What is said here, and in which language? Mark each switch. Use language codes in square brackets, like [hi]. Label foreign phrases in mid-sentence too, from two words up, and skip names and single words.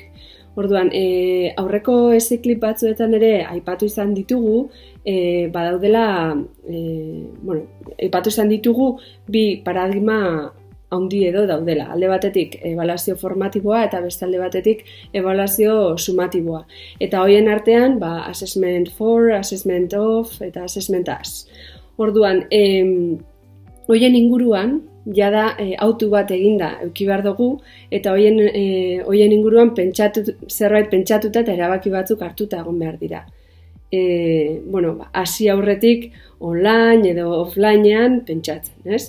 [eu] Orduan, aurreko eziklip batzuetan ere aipatu izan ditugu, aipatu izan ditugu bi paradigma handi edo daudela. Alde batetik ebaluazio formatiboa eta beste alde batetik ebaluazio sumatiboa. Eta horien artean, [en] assessment for, assessment of eta assessment as. [eu] Orduan, horien inguruan, jada autu bat eginda eduki behar dugu, eta horien inguruan zerbait pentsatuta eta erabaki batzuk hartuta egon behar dira. Hasi aurretik online edo offlinean pentsatzen, ez?